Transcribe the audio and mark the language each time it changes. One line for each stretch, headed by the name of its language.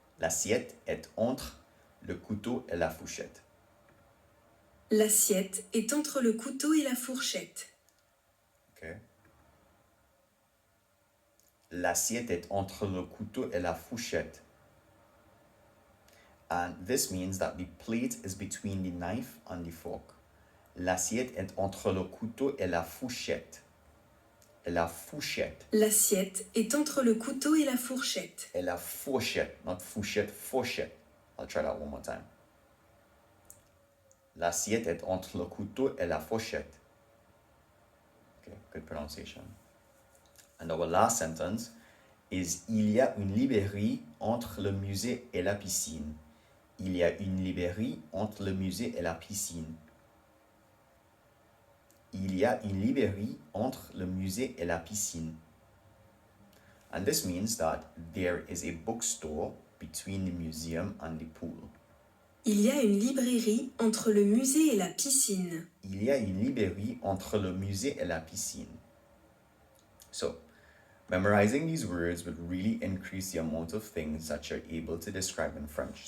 French: L'assiette est entre le couteau et la fourchette. L'assiette est entre le couteau et la fourchette. Okay. L'assiette est entre le couteau et la fourchette.
English: And this means that the plate is between the knife and the fork.
French: L'assiette est entre le couteau et la fourchette. Et la fourchette. L'assiette est entre le couteau et la fourchette. Et la fourchette, not fourchette, fourchette.
English: I'll try that one more time.
French: L'assiette est entre le couteau et la fourchette.
English: Okay, good pronunciation. And our last sentence is
French: il y a une librairie entre le musée et la piscine. Il y a une librairie entre le musée et la piscine. Il y a une librairie entre le musée et la piscine.
English: And this means that there is a bookstore between the museum and the pool.
French: Il y a une librairie entre le musée et la piscine. Il y a une librairie entre le musée et la piscine.
English: So, memorizing these words would really increase the amount of things that you're able to describe in French.